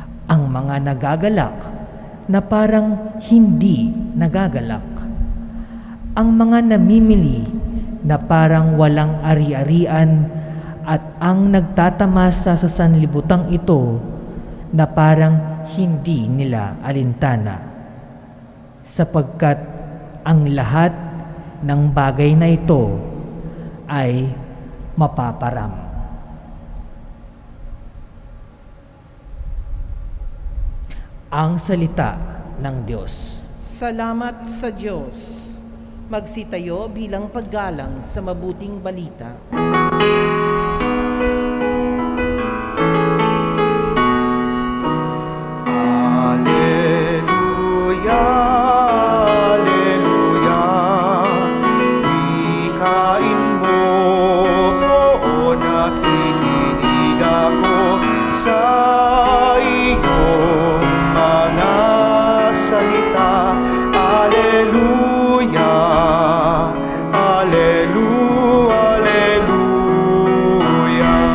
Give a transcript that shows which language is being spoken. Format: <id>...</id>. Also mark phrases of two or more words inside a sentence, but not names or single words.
<tl>ang mga nagagalak na parang hindi nagagalak, ang mga namimili na parang walang ari-arian, at ang nagtatamasa sa sanlibutang ito na parang hindi nila alintana, sapagkat ang lahat ng bagay na ito ay mapaparam. Ang salita ng Diyos. Salamat sa Diyos. Magsitayo bilang paggalang sa mabuting balita. Alleluia, Alleluia. Wikain mo, oo, nakikinig ako sa iyong mga salita. Alleluia, Alleluia, Alleluia.</tl>